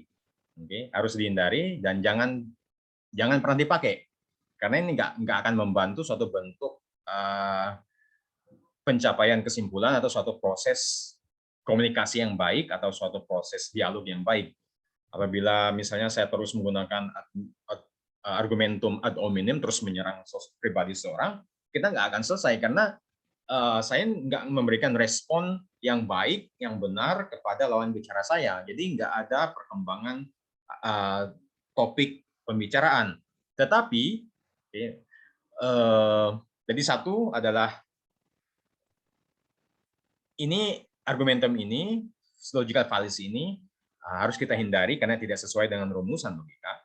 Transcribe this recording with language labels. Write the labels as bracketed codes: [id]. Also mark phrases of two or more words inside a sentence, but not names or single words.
[id] Oke, harus dihindari dan jangan pernah dipakai. Karena ini nggak akan membantu suatu bentuk pencapaian kesimpulan atau suatu proses komunikasi yang baik atau suatu proses dialog yang baik. Apabila misalnya saya terus menggunakan [la] argumentum ad hominem [id] terus menyerang pribadi seorang, kita nggak akan selesai karena saya nggak memberikan respon yang baik, yang benar kepada lawan bicara saya. Jadi nggak ada perkembangan topik pembicaraan. Tetapi jadi satu adalah ini argumentum ini, [en] logical fallacy [id] ini harus kita hindari karena tidak sesuai dengan rumusan logika.